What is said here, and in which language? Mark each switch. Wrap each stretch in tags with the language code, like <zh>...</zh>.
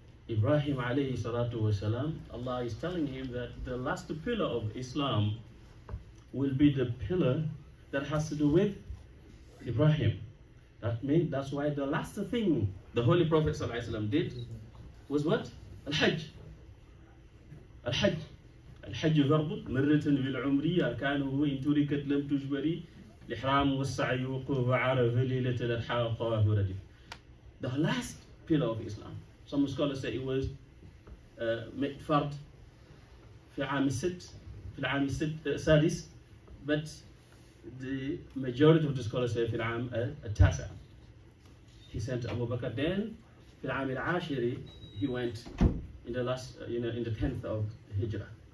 <en>Ibrahim alayhi salatu wasalam, Allah is telling him that the last pillar of Islam will be the pillar that has to do with Ibrahim. That's why the last thing the Holy Prophet ﷺ did was what? Al-Hajj. Al-Hajj.</en> <ar>الحج فرض مرة بالعمر أركانه إن تركت لم تجبري الإحرام والسعي وقوف عرفة ليلة الأضحى والطواف ردف.</ar> <en>The last pillar of Islam. Some scholars say it was</en> <ar>فرض في عام العام السادس,</ar> <en>but the majority of the scholars say</en> <ar>في العام التاسع.</ar> <en>He sent Abu Bakr. Then</en> <ar>في العام العاشر</ar> <en>he went in the last, in the 10th of Hijrah.</en>